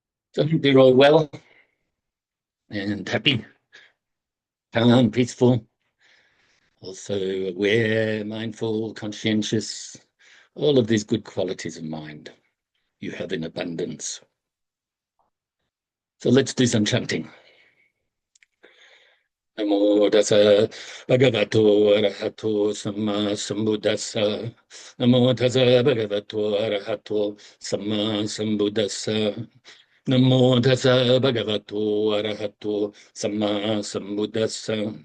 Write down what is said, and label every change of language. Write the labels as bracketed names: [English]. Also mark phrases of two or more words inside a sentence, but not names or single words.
[English] So I hope you're all well and happy, calm, peaceful, also aware, mindful, conscientious, all of these good qualities of mind you have in abundance. So let's do some chanting. [Pali] Namo Tassa Bhagavato Arahato Samma Sambuddhassa. Namo Tassa Bhagavato Arahato Samma Sambuddhassa. Namo Tassa Bhagavato Arahato Samma Sambuddhassa.